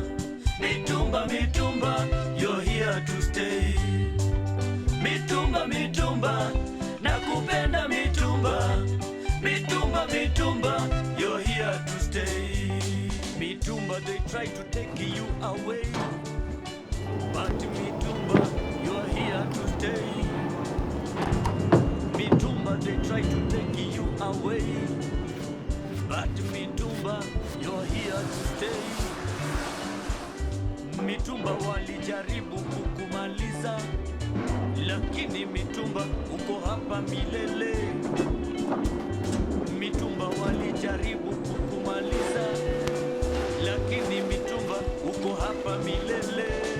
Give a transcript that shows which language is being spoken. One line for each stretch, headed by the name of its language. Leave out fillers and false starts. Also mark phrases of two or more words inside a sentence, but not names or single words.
Swahili: Mitumba, mitumba,
English: you're here to stay.
Swahili: Mitumba, mitumba, nakupenda mitumba. Mitumba, mitumba,
English: you're here to stay. Mitumba, they try to take you away, but mitumba, you're here to stay. Mitumba, they try to take you away, but Mitumba, you're here to stay.
Swahili: Mitumba walijaribu kukumaliza, lakini Mitumba uko hapa milele. Mitumba walijaribu kukumaliza, lakini Mitumba uko hapa milele.